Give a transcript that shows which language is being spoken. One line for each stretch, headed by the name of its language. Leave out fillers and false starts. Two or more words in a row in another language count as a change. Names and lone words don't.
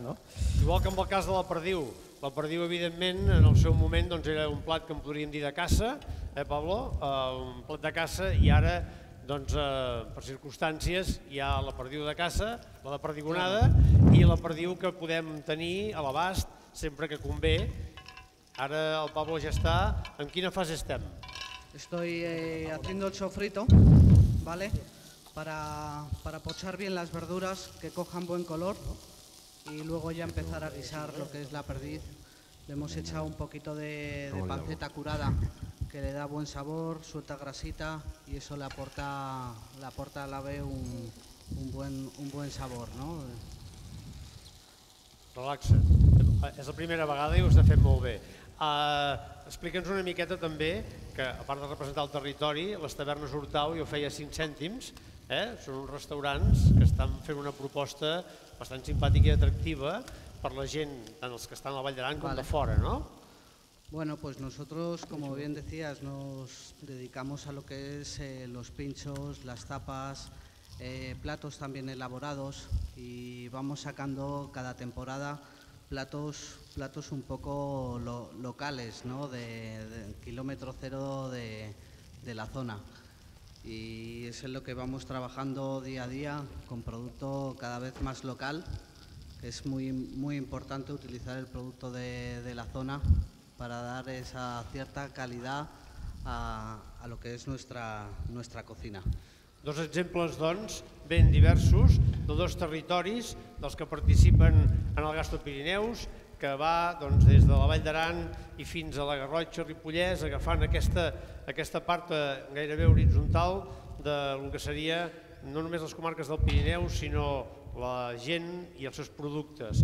Catalan: Igual que en el cas de la perdiu. La perdiu, evidentment, en el seu moment era un plat que en podríem dir de caça, Pablo? Un plat de caça, i ara, per circumstàncies, hi ha la perdiu de caça, la de perdigonada, i la perdiu que podem tenir a l'abast sempre que convé. Ara el Pablo ja està. En quina fase estem?
Spanish: Estoy haciendo el sofrito, ¿vale? Para pochar bien las verduras, que cojan buen color. Y luego ya empezar a guisar lo que es la perdiz. Le hemos echado un poquito de panceta curada que le da buen sabor, suelta grasita y eso le aporta a la ave un buen sabor, ¿no?
Catalan: Relaxa't. És la primera vegada i ho està fent molt bé. Explica'ns una miqueta també que, a part de representar el territori, les tavernes Hurtau, jo feia 5 cèntims, són uns restaurants que estan fent una proposta bastant simpàtica i atractiva per la gent, tant els que estan a la Vall d'Aran com de fora, ¿no?
Spanish: Bueno, pues nosotros, como bien decías, nos dedicamos a lo que es los pinchos, las tapas, platos también elaborados y vamos sacando cada temporada platos un poco locales, ¿no? de kilómetro cero de la zona. Y es en lo que vamos trabajando día a día con producto cada vez más local, que es muy importante utilizar el producto de la zona para dar esa cierta calidad a lo que es nuestra cocina.
Catalan: Dos exemples, doncs, ben diversos, de dos territoris dels que participen en el Gastro Pirineus, que va des de la Vall d'Aran i fins a la Garrotxa, Ripollès, agafant aquesta part gairebé horitzontal del que seria no només les comarques del Pirineu, sinó la gent i els seus productes.